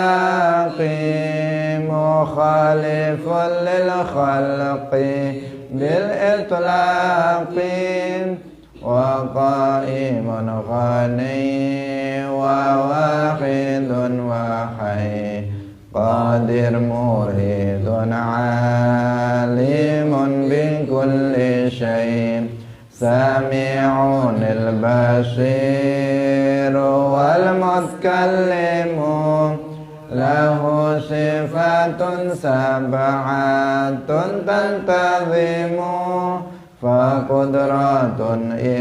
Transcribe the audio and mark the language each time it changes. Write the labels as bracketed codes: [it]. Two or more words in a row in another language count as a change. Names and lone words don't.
[ar] باق مخالف للخلق بالإطلاق وقائم غني وواحد وحي قادر مريد عليم بكل شيء سميع البصير والمتكلم له صفات سبعة تنتظم فقدرة